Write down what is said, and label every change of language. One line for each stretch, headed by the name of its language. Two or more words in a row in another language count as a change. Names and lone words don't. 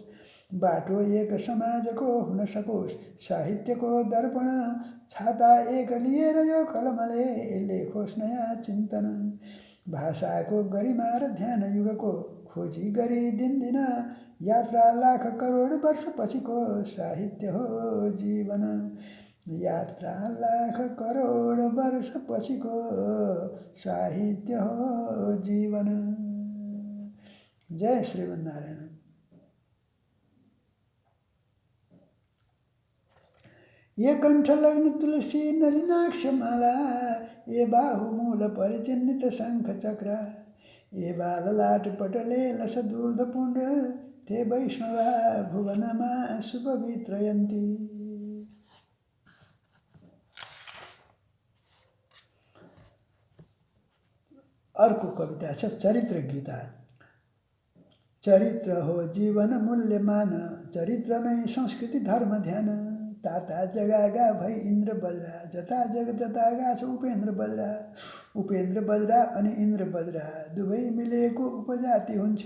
Nepali: बाटो एक समाजको हुन सकोस् साहित्यको दर्पण छाता एक लिएर यो कलमले लेखोस् नयाँ चिन्तन भाषाको गरिमा र ध्यान युगको खोजी गरी दिन यात्रा लाख करोड वर्ष पछिको साहित्य हो जीवन यात्रा लाख करोड वर्ष पछिको साहित्य हो जीवन। जय श्रीमन्नारायण।
Sanskrit: ये कंठ लग्न तुलसी नलिनाक्ष माला ये बाहुमूल परिचिन्नित शंख चक्र ये बाललाट पटले लस दूर्धपुण्ड ते वैष्णवा भुवनमा शुभवित्रयन्ति।
Nepali: अर्को कविता छ चरित्र गीता। चरित्र हो जीवन मूल्यमान चरित्र नै संस्कृति धर्म ध्यान ताता जगागा भई इन्द्र बज्रा जता जग जतागा छ उपेन्द्र बज्रा अनि इन्द्र बज्रा दुवै मिलेको उपजाति हुन्छ।